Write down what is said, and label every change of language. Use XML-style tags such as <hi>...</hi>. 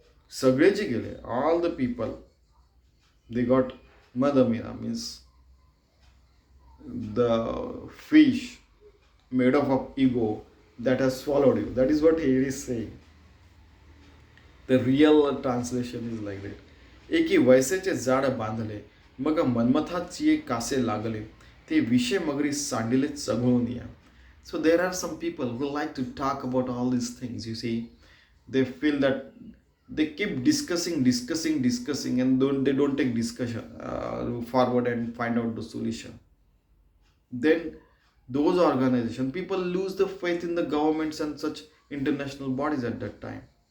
<en>Sagreji gele, all the people, they got madamina, means the fish made up of ego that has swallowed you. That is what he is saying. The real translation is like that.</en> <mr>एकी वैसेचे जाड बांधले मग मनमथाची कासे लागले ते विषय मगरी सांडिले चघळून या.</mr> <en>So there are some people who like to talk about all these things. You see, they feel that they keep discussing, and they don't take discussion forward and find out the solution. Then those organizations, people lose the faith in the governments and such international bodies at that time.</en>